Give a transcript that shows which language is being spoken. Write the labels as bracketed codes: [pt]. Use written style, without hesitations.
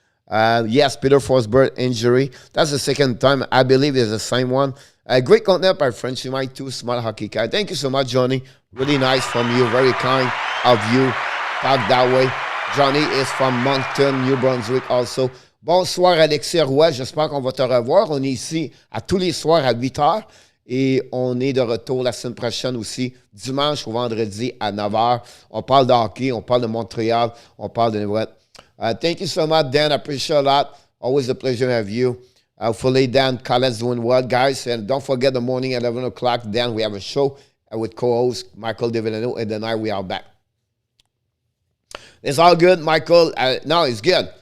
[en] Yes, Peter Forsberg injury. That's the second time. I believe it's the same one. Great content by Frenchy, my two smart hockey guy. Thank you so much, Johnny. Really nice from you. Very kind of you. Talk that way. Johnny is from Moncton, New Brunswick also. [fr] Bonsoir, Alexis Roy. J'espère qu'on va te revoir. On est ici à tous les soirs à 8 h. Et on est de retour la semaine prochaine aussi, dimanche au vendredi à 9 h. On parle de hockey, on parle de Montréal, on parle de Noël. [en] Thank you so much, Dan. I appreciate a lot. Always a pleasure to have you. Hopefully, Dan, Colette's doing well, guys. And don't forget the morning at 11 o'clock, Dan, we have a show with co-host Michael Divino. And tonight we are back. It's all good, Michael. No, it's good.